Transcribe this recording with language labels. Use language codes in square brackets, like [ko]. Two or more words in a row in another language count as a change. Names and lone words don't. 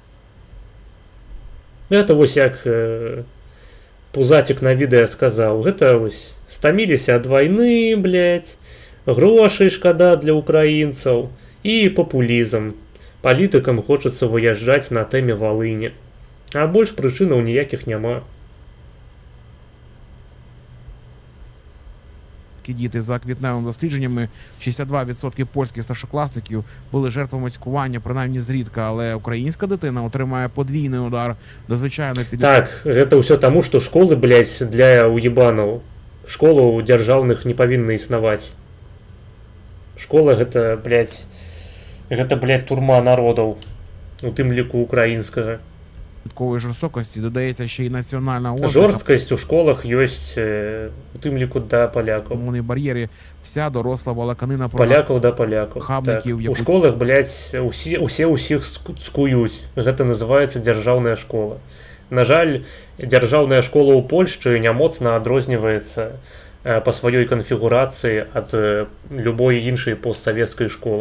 [be] Гэта вось як Пузацік на відэа сказаў, гэта вось стаміліся ад вайны, блядь, грошай шкада для украінцаў і папулізм. Палітыкам хочацца выязджаць на тэме Валыні. А больш прычынаў ніякіх няма. [uk] Діти за квітневими дослідженнями 62% польських старшокласників були жертвами цькування, принаймні зрідка, але українська дитина отримає подвійний удар до звичайної підліткової. [be] Так, гэта ўсё таму, што школы, блядь, для уебанаў. Школаў дзяржаўных не павінны існаваць. Школа гэта, блядь, турма народаў, у тым ліку украінскага. [uk] Підліткової жорстокості додається ще й національна ознака. [be] Жорсткасць у школах ёсць, у тым ліку да палякаў. [uk] Мовні бар'єри, вся доросла балаканина про [be] Палякаў да палякаў. [uk] хабніків, [be] Так. У школах, блядь, усе ўсіх скуюць. Гэта называецца дзяржаўная школа. На жаль, дзяржаўная школа ў Польшчы не моцна адрозніваецца па сваёй канфігурацыі ад любой іншай постсавецкай школы.